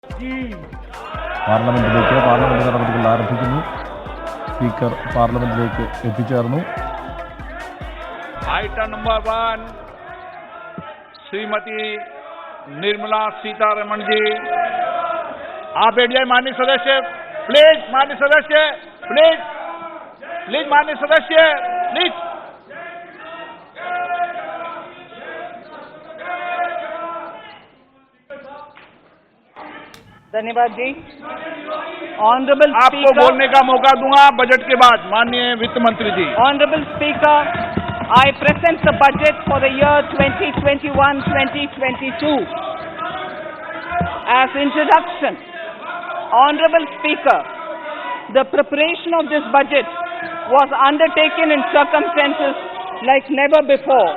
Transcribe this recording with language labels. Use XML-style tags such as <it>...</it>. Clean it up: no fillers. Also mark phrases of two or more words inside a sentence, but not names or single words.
<ml>പാർലമെന്റ് നടപടികൾ ആരംഭിക്കുന്നു. സ്പീക്കർ പാർലമെന്റിലേക്ക് എത്തിച്ചേർന്നു.</ml> <hi>आइटम नंबर 1 श्रीमती निर्मला सीतारमण जी, आप बैठ जाए माननीय सदस्य, प्लीज माननीय सदस्य, प्लीज माननीय सदस्य, प्लीज। धन्यवाद जी। ऑनरेबल आपको बोलने का मौका दूंगा बजट के बाद, माननीय वित्त मंत्री जी।</hi> <en>Honorable Speaker, I present the budget for the year 2021-2022. As introduction, Honorable Speaker, the preparation of this budget was undertaken in circumstances like never before.</en>